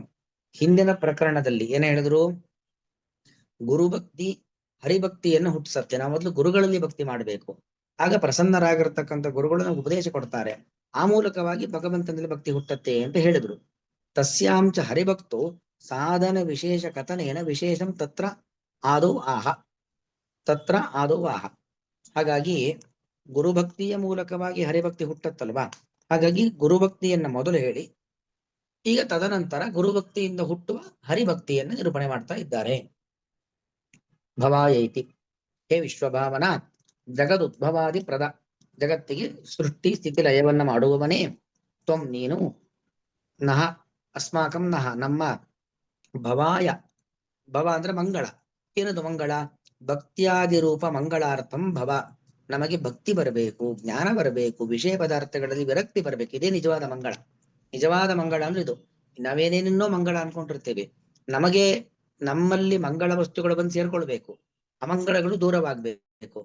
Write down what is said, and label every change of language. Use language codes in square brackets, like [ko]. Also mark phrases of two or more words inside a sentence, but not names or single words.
[kn] ಹಿಂದಿನ ಪ್ರಕರಣದಲ್ಲಿ ಏನ ಹೇಳಿದ್ರು? ಗುರುಭಕ್ತಿ ಹರಿಭಕ್ತಿಯನ್ನು ಹುಟ್ಟಿಸತ್ತೆ. ನಾವು ಮೊದಲು ಗುರುಗಳಲ್ಲಿ ಭಕ್ತಿ ಮಾಡಬೇಕು, ಆಗ ಪ್ರಸನ್ನರಾಗಿರ್ತಕ್ಕಂಥ ಗುರುಗಳು ನಮ್ಗೆ ಉಪದೇಶ ಕೊಡ್ತಾರೆ, ಆ ಮೂಲಕವಾಗಿ ಭಗವಂತನಲ್ಲಿ ಭಕ್ತಿ ಹುಟ್ಟತ್ತೆ ಅಂತ ಹೇಳಿದ್ರು. [sa] ತಸ್ಯಾಂಚ ಹರಿಭಕ್ತೋ ಸಾಧನ ವಿಶೇಷ ಕಥನೇನ ವಿಶೇಷಂ ತತ್ರ ಆದೌ ಆಹ, ತತ್ರ ಆದೌ ಆಹ. [kn] ಹಾಗಾಗಿ ಗುರುಭಕ್ತಿಯ ಮೂಲಕವಾಗಿ ಹರಿಭಕ್ತಿ ಹುಟ್ಟತ್ತಲ್ವಾ, ಹಾಗಾಗಿ ಗುರುಭಕ್ತಿಯನ್ನ ಮೊದಲು ಹೇಳಿ ಈಗ ತದನಂತರ ಗುರುಭಕ್ತಿಯಿಂದ ಹುಟ್ಟುವ ಹರಿಭಕ್ತಿಯನ್ನು ನಿರೂಪಣೆ ಮಾಡ್ತಾ ಇದ್ದಾರೆ. [sa] ಭವಾಯೈತಿ, ಹೇ ವಿಶ್ವಭಾವನ, ಜಗದುದ್ಭವಾದಿ ಪ್ರದ, [kn] ಜಗತ್ತಿಗೆ ಸೃಷ್ಟಿ ಸ್ಥಿತಿ ಲಯವನ್ನ ಮಾಡುವವನೇ, ತ್ವಂ ನೀನು, [sa] ನಹ ಅಸ್ಮಾಕಂ [kn] ನಹ ನಮ್ಮ, [sa] ಭವಾಯ ಭವ [kn] ಅಂದ್ರೆ ಮಂಗಳ. ಏನದು ಮಂಗಳ? [sa] ಭಕ್ತಿಯಾದಿ ರೂಪ ಮಂಗಳಾರ್ಥಂ ಭವ, [kn] ನಮಗೆ ಭಕ್ತಿ ಬರಬೇಕು, ಜ್ಞಾನ ಬರಬೇಕು, ವಿಷಯ ಪದಾರ್ಥಗಳಲ್ಲಿ ವಿರಕ್ತಿ ಬರಬೇಕು. ಇದೇ ನಿಜವಾದ ಮಂಗಳ. ನಿಜವಾದ ಮಂಗಳ ಅಂದ್ರೆ ಇದು. ನಾವೇನೇನೋ ಮಂಗಳ ಅನ್ಕೊಂಡಿರ್ತೇವೆ, ನಮಗೆ ನಮ್ಮಲ್ಲಿ ಮಂಗಳ ವಸ್ತುಗಳು ಬಂದು ಸೇರ್ಕೊಳ್ಬೇಕು, ಅಮಂಗಳಗಳು ದೂರವಾಗಬೇಕು.